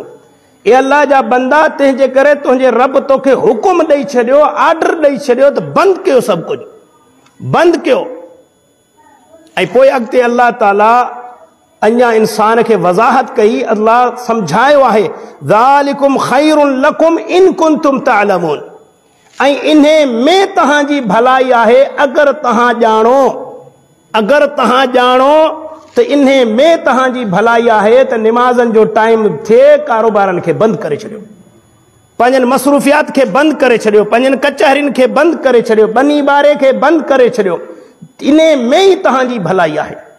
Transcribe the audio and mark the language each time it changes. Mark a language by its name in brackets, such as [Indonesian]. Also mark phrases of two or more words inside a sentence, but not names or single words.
[Sindhi] ए अल्लाह जा बंदा, तंहिंजे करे तुंहिंजे रब तोखे हुकुम ॾेई छॾियो, आर्डर ॾेई छॾियो त बंदि कयो, सभु कुझु बंदि कयो। ऐं पोइ अॻिते अल्लाह ताला अञा इंसान खे वज़ाहत कई, अल्लाह सम्झायो आहे, [Arabic] ذلكم خير لكم إن كنتم تعلمون, [Sindhi] ऐं इन्हे में तव्हांजी भलाई आहे अगरि तव्हां ॼाणो, अगरि तव्हां ॼाणो त इन्हे में तव्हांजी भलाई आहे त निमाज़नि जो टाइम थिए, कारोबारनि खे बंदि करे छॾियो, पंहिंजनि मसरूफ़ियात खे बंदि करे छॾियो, पंहिंजनि कचहरियुनि खे बंदि करे छॾियो, बनी ॿारे खे बंदि करे छॾियो, इन्हे में ई तव्हांजी भलाई आहे।